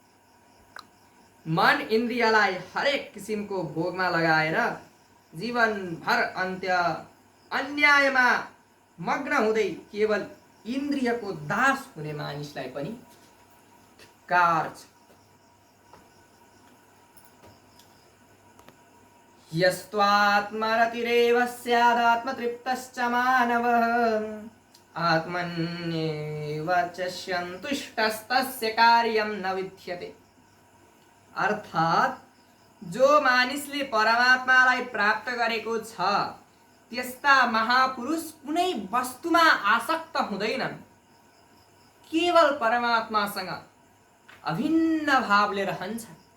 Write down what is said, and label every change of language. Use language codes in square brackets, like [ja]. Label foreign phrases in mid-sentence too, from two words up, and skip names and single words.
[ne] मन इन्द्रियलाई हरेक किसिमको भोगमा लगाएर जीवनभर अन्यायमा मग्न हुँदै केवल इन्द्रियको दास हुने मानिसलाई पनि धिक्कार छ। [sa] यस्त्वात्मरतिरेव स्यादात्मतृप्तश्च मानवः आत्मन्येव च सन्तुष्टस्तस्य कार्यं न विद्यते। [ne] अर्थात् जो मानिसले परमात्मालाई प्राप्त गरेको छ त्यस्ता महापुरुष कुनै वस्तुमा आसक्त हुँदैनन्, केवल परमात्मासँग अभिन्न भावले रहन्छन्।